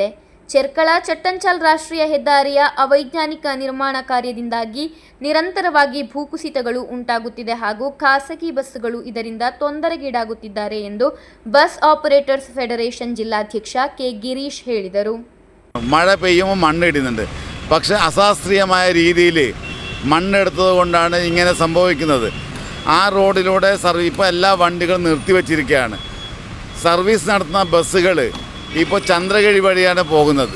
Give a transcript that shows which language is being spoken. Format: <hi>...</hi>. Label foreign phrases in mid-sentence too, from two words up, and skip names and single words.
<kn>ಚೆರ್ಕಳ ಚಟ್ಟಂಚಾಲ್ ರಾಷ್ಟ್ರೀಯ ಹೆದ್ದಾರಿಯ ಅವೈಜ್ಞಾನಿಕ ನಿರ್ಮಾಣ ಕಾರ್ಯದಿಂದಾಗಿ ನಿರಂತರವಾಗಿ ಭೂಕುಸಿತಗಳು ಉಂಟಾಗುತ್ತಿದೆ ಹಾಗೂ ಖಾಸಗಿ ಬಸ್ಸುಗಳು ಇದರಿಂದ ತೊಂದರೆಗೀಡಾಗುತ್ತಿದ್ದಾರೆ ಎಂದು ಬಸ್ ಆಪರೇಟರ್ಸ್ ಫೆಡರೇಷನ್ ಜಿಲ್ಲಾಧ್ಯಕ್ಷ ಕೆ ಗಿರೀಶ್ ಹೇಳಿದರು.</kn> <ml>മഴ പെയ്യുമ്പോൾ മണ്ണിടുന്നുണ്ട്. പക്ഷേ അശാസ്ത്രീയമായ രീതിയിൽ മണ്ണെടുത്തത് കൊണ്ടാണ് ഇങ്ങനെ സംഭവിക്കുന്നത്. ആ റോഡിലൂടെ ഇപ്പോൾ എല്ലാ വണ്ടികളും നിർത്തിവെച്ചിരിക്കുകയാണ്. സർവീസ് നടത്തുന്ന ബസ്സുകൾ ഇപ്പോൾ ചന്ദ്രഗിരി വഴിയാണ് പോകുന്നത്.</ml>